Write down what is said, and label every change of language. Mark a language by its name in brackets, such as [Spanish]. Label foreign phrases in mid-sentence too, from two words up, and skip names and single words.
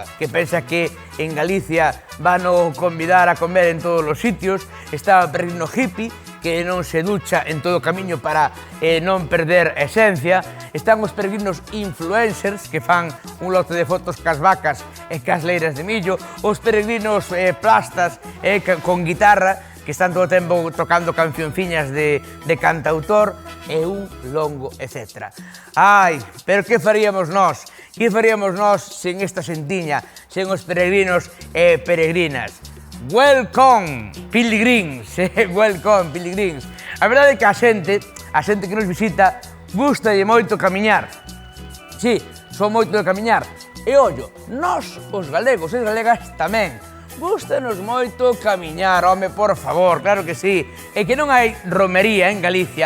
[Galician] que pensa que en Galicia van o convidar a comer en todos os sitios, está o peregrino hippie, que non se ducha en todo o camiño para non perder a esencia, están os peregrinos influencers, que fan un lote de fotos cas vacas e cas leiras de millo, os peregrinos plastas con guitarra, que están todo o tempo tocando cancionciñas de cantautor e un longo etcétera. Ai, pero que faríamos nós? Que faríamos nós sen esta xentiña, sen os peregrinos e peregrinas? [English] Welcome, pilgrims, welcome, pilgrims. [Galician] A verdade é que a xente que nos visita, gustalle moito camiñar. Si, son moito de camiñar. E ollo, nós, os galegos e galegas tamén, gústanos moito camiñar, home, por favor, claro que sí. E que non hai romería en Galicia